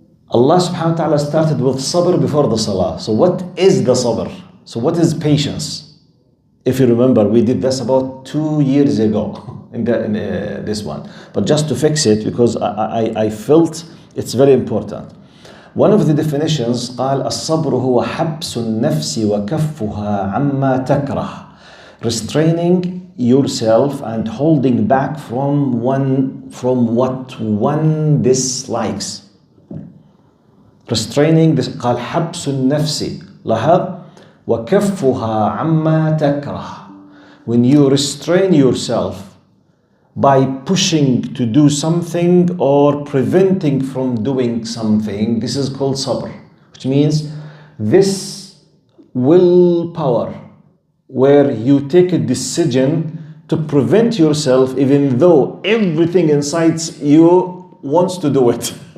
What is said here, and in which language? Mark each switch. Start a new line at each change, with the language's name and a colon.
English: Allah subhanahu wa ta'ala started with sabr before the salah. So what is the sabr? So what is patience? If you remember, we did this about 2 years ago in this one. But just to fix it, because I felt it's very important. One of the definitions
Arabic: قال الصبر هو حبس النفس وكفها عما تكره.
English: Restraining yourself and holding back from what one dislikes. Restraining this
Arabic: قال حبس النفس لاحظ وكفها عما تكره.
English: When you restrain yourself by pushing to do something or preventing from doing something, this is called sabr, which means this willpower where you take a decision to prevent yourself even though everything inside you wants to do it.